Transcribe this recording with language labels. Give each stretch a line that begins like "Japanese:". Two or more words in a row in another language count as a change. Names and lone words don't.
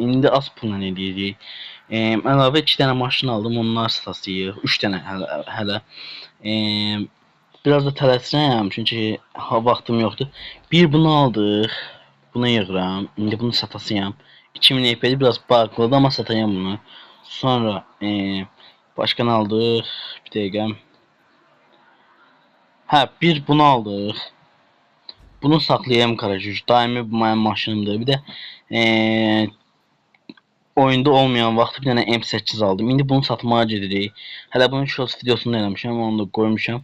Azerbaijani: İndi az pulla eləyirik. Əlavə 2 dənə maşın aldım, onlar satacağıq. 3 dənə hələ. Biraz da tələsirəm çünki vaxtım yoxdur. Bir bunu aldıq. Bunu yığıram. İndi bunu satasıyam. 2000 EP'li biraz bağlıdır
Turkish: ama satayım bunu. Sonra başka ne aldık?
Azerbaijani: Bir dəqiqə. Hə, bir bunu aldıq. Bunu saxlayayım Karajüc. Daimi bu mənim maşınımdır. Bir də oyunda olmayan vaxt bir dənə M8 aldım. İndi bunu satmağa gedirik. Hələ bunun shorts videosunu da eləmişəm, onu da qoymuşam.